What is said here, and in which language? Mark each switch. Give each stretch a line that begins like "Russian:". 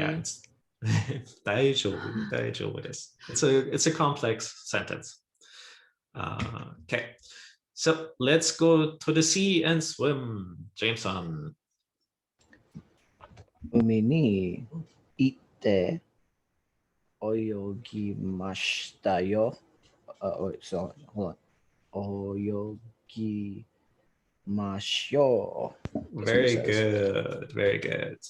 English: Yeah, it's
Japanese: 大丈夫です.
English: It's a complex sentence. Okay, so let's go to the sea and swim. Jameson.
Japanese: 海に行って泳ぎましたよ。
English: wait, so hold on.
Japanese: 泳ぎましょう.
English: Very good, very good.